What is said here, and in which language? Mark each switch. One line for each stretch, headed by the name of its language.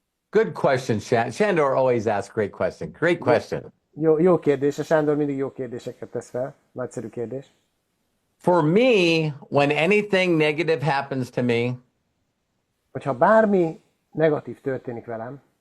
English: Good question, Shandor always asks great question. Great question.
Hungarian: Jó kérdés, a Sándor mindig jó kérdéseket tesz fel. Nagyszerű kérdés.
English: For me, when anything negative happens to me,
Hungarian: Hogyha bármi negatív történik velem,